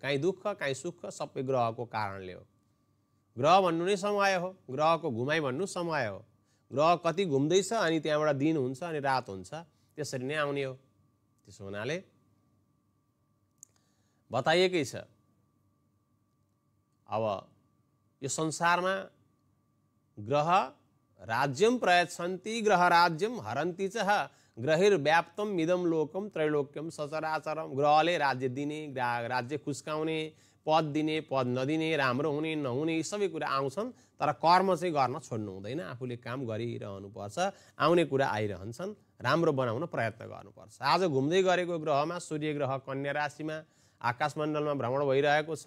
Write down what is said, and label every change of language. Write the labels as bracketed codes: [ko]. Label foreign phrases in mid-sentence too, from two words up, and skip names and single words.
[ne] काहीँ दुःख, काहीँ सुख, सबै ग्रहको कारणले हो। ग्रह भन्नु नै समय हो, ग्रहको घुमाइ भन्नु समय हो। ग्रह कति घुम्दैछ अनि त्यहाँबाट दिन हुन्छ अनि रात हुन्छ, त्यसरी नै आउने हो। त्यसो हुनाले बताइएकै छ, अब यो संसारमा [sa] ग्रह राज्यम प्रयच्छन्ति ग्रह राज्यम हरन्ति च ग्रहिर्व्याप्तम मिदम लोकम त्रैलोक्यम सचराचरम। [ne] ग्रहले राज्य दिने, राज्य खुस्काउने, पद दिने, पद नदिने, राम्रो हुने नहुने यी सबै कुरा आउँछन्, तर कर्म चाहिँ गर्न छोड्नु हुँदैन। आफूले काम गरिरहनुपर्छ, आउने कुरा आइरहन्छन्, राम्रो बनाउन प्रयत्न गर्नुपर्छ। आज घुम्दै गरेको ग्रहमा सूर्य ग्रह कन्या राशिमा आकाशमण्डलमा भ्रमण भइरहेको छ।